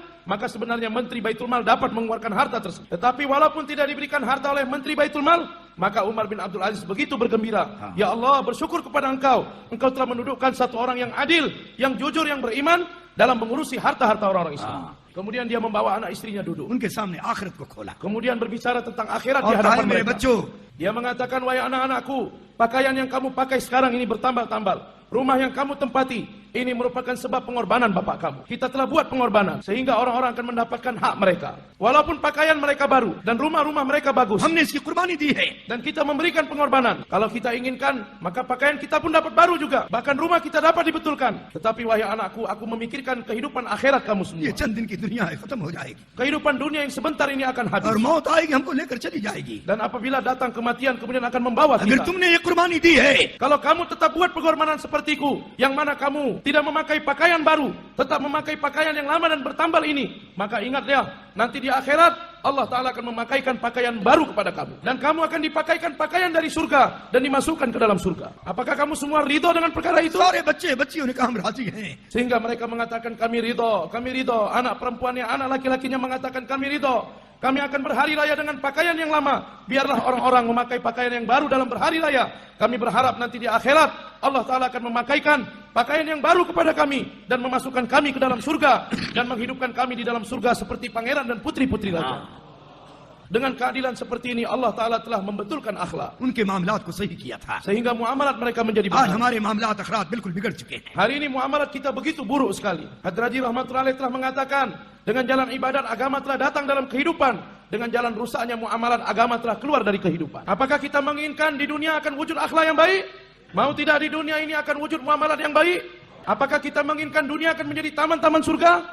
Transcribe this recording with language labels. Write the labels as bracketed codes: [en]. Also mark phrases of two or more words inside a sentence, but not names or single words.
[id] Maka sebenarnya menteri Baitul Mal dapat mengeluarkan harta tersebut. Tetapi walaupun tidak diberikan harta oleh menteri Baitul Mal, maka Umar bin Abdul Aziz begitu bergembira. Ya Allah, bersyukur kepada Engkau. Engkau telah mendudukkan satu orang yang adil, yang jujur, yang beriman dalam mengurusi harta-harta orang-orang Islam. Kemudian dia membawa anak istrinya duduk. [hi] उनके सामने आखिरत को खोला [id] Kemudian berbicara tentang akhirat [hi] और [id] di [hi] कहा, [id] hadapan [hi] मेरे [id] mereka. [hi] बच्चों, [id] Dia mengatakan, wahai anak-anakku, pakaian yang kamu pakai sekarang ini bertambal-tambal. Rumah yang kamu tempati, ini merupakan sebab pengorbanan bapak kamu. Kita telah buat pengorbanan, sehingga orang-orang akan mendapatkan hak mereka. Walaupun pakaian mereka baru, dan rumah-rumah mereka bagus, [hi] हमने इसकी कुर्बानी दी है। [id] dan kita memberikan pengorbanan. Kalau kita inginkan, maka pakaian kita pun dapat baru juga. Bahkan rumah kita dapat dibetulkan. Tetapi wahai anakku, aku memikirkan kehidupan akhirat kamu [hi] ये [id] semua. [hi] चंद दिन की दुनिया है, खत्म हो जाएगी [id] Kehidupan dunia yang sebentar ini akan habis. [hi] और मौत आएगी, हमको लेकर चली जाएगी। [id] Dan apabila datang kematian, kemudian akan membawa [hi] अगर [id] kita. [hi] तुमने ये कुर्बानी दी है, [id] Kalau kamu tetap buat pengorbanan sepertiku, yang mana kamu tidak memakai pakaian baru, tetap memakai pakaian yang lama dan bertambal ini, maka ingat ya, nanti di akhirat Allah Ta'ala akan memakaikan pakaian baru kepada kamu. Dan kamu akan dipakaikan pakaian dari surga dan dimasukkan ke dalam surga. Apakah kamu semua ridho dengan perkara itu? [hi] सारे बच्चे बच्चियों ने कहा हम राजी हैं। [id] Sehingga mereka mengatakan kami ridho, kami ridho. Anak perempuannya, anak laki-lakinya mengatakan kami ridho. Kami akan berhari raya dengan pakaian yang lama. Biarlah orang-orang memakai pakaian yang baru dalam berhari raya. Kami berharap nanti di akhirat Allah Ta'ala akan memakaikan pakaian yang baru kepada kami dan memasukkan kami ke dalam surga dan menghidupkan kami di dalam surga seperti pangeran dan putri-putri raja. Dengan keadilan seperti ini Allah Ta'ala telah membetulkan akhlak [hi] उनके मामलात को सही किया था। [id] sehingga muamalat mereka menjadi [hi] आज [id] benar. [hi] हमारे मामलात अखरात बिल्कुल बिगड़ चुके हैं। [id] Hari ini muamalat kita begitu buruk sekali. Hadraji rahmatullahi telah mengatakan, dengan jalan ibadat agama telah datang dalam kehidupan, dengan jalan rusaknya muamalat agama telah keluar dari kehidupan. Apakah kita menginginkan di dunia akan wujud akhlak yang baik? Mau tidak di dunia ini akan wujud muamalat yang baik? Apakah kita menginginkan dunia akan menjadi taman-taman surga?